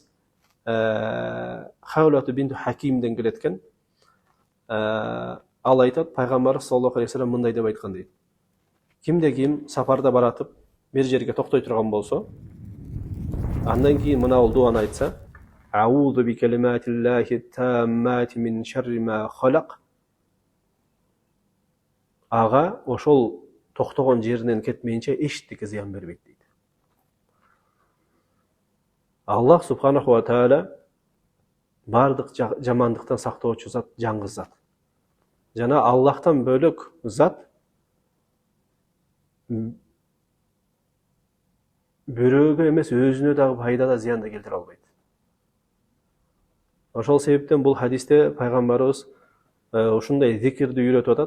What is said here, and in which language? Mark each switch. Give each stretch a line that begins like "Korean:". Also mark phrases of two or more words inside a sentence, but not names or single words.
Kyrgyz: Хаулату бинту Хакимден келет экен. Ал айтат, пайгамбар
Arabic: صلى الله عليه وسلم
Kyrgyz: мындай деп айткан дейт. Кимде ким сапарда баратып, бир жерге токтой турган болсо, андан кийин мына бул дуаны айтса:
Arabic: أعوذ بكلمات الله التامات من شر ما خلق.
Kyrgyz: Ага ошол токтогон жеринен кетмейинче эчтеке зыян бербейт дейт. Аллах
Arabic: سبحانه وتعالى
Kyrgyz: бардык жамандыктан сактоочу зат, жаңгыз зат. Жана Аллахтан бөлөк зат бирөөгө эмес, өзүнө дагы пайда да зыян да келтире албайт. Ошол себептен бул хадисте пайгамбарыбыз ушундай зикирди үйрөтүп атат.